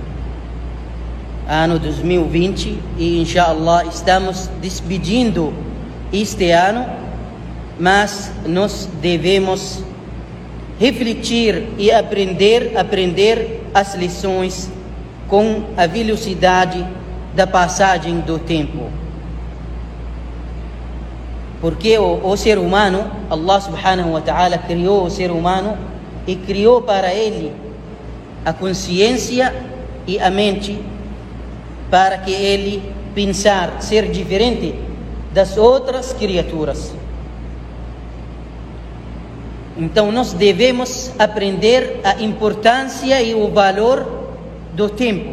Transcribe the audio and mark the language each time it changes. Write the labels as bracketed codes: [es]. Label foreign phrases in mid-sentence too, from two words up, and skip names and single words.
[pt] 2020, e inshallah estamos despedindo este ano, mas nós devemos refletir e aprender as lições com a velocidade da passagem do tempo. Porque o ser humano, [ar] الله سبحانه وتعالى [pt] criou o ser humano e criou para ele a consciência e a mente para que ele pensar ser diferente das outras criaturas. Então nós devemos aprender a importância e o valor do tempo.